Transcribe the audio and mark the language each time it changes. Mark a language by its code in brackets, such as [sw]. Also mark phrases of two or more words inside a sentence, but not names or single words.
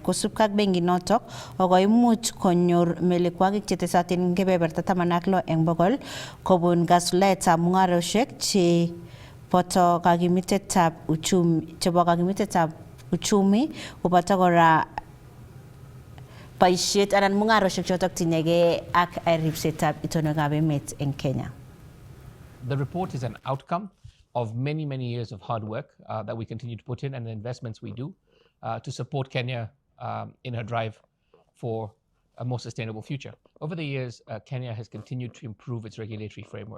[kln] Kosubkei ak benkinotok koimuch konyor melekwek chetesotin eng kebeberta 16 eng bokol kobun kasuldaetab mung'arosiek boto kakimitetab uchumi koboto kora boisiet anan mung'arosiek chotok tinyegei ak ripsetab itonwekab emet eng Kenya. [en] The report is an outcome of many years of hard work that we continue to put in and the investments we do to support Kenya in her drive for a more sustainable future. Over the years, Kenya has continued to improve its regulatory framework.